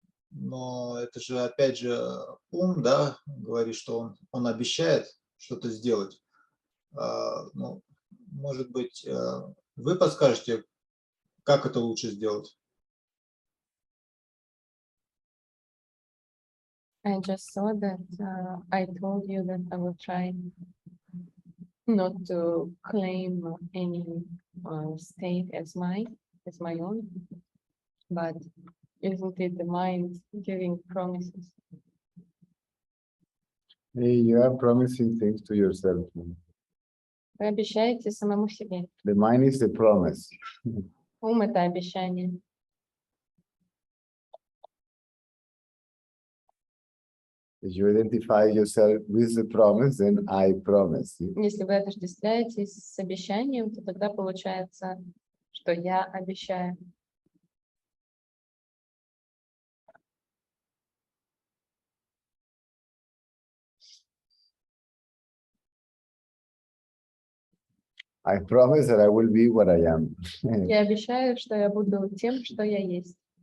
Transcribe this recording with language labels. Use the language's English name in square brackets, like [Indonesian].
[Russian] Но это же, опять же, ум, да, говорит, что он обещает что-то сделать. Ну, может быть, вы подскажете, как это лучше сделать? [English] I just saw that I told you that I will try not to claim any state as mine, is my own, but isn't it the mind giving promises? Hey, you are promising things to yourself. [Russian] Вы обещаете самому себе. [English] The mind is the promise. [Russian] Ум — это обещание. [English] If you identify yourself with the promise, then I promise. [Russian] Если вы отождествляетесь с обещанием, то тогда получается, что я обещаю. [English] I promise that I will be what I am. [Russian] Я обещаю, что я буду тем, что я есть.